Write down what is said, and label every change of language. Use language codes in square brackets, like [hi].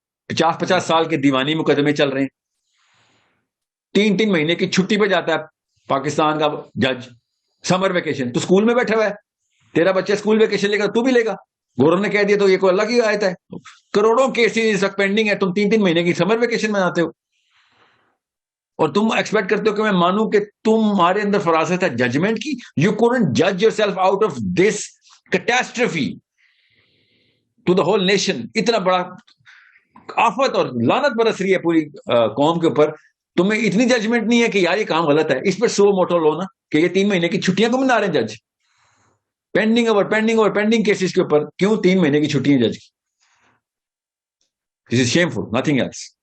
[ur] 50 سال کے دیوانی مقدمے چل رہے ہیں. 3 مہینے کی چھٹی پہ جاتا ہے پاکستان کا جج، سمر ویکیشن. تو اسکول میں بیٹھا ہوا ہے، تیرا بچہ اسکول ویکیشن لے گا تو بھی لے گا. گورنر نے کہہ دیا تو یہ کوئی اللہ کی آیت ہے. کروڑوں کیسز پینڈنگ ہے، تم 3 مہینے کی سمر ویکیشن مناتے ہو اور تم ایکسپیکٹ کرتے ہو کہ میں مانوں کہ تمہارے اندر فراست ہے ججمنٹ کی. [en] You couldn't judge yourself out of this catastrophe to the whole nation. [ur] اتنا بڑا آفت اور لعنت برس رہی ہے پوری قوم کے اوپر، تمہیں اتنی ججمنٹ نہیں ہے کہ یار یہ کام غلط ہے، اس پہ سو موٹو لو نا کہ یہ 3 مہینے کی چھٹیاں کو منا رہے ہیں جج. پینڈنگ کیسز کے اوپر کیوں 3 مہینے کی چھٹی ہے جج کی؟ [en] This is shameful, nothing else.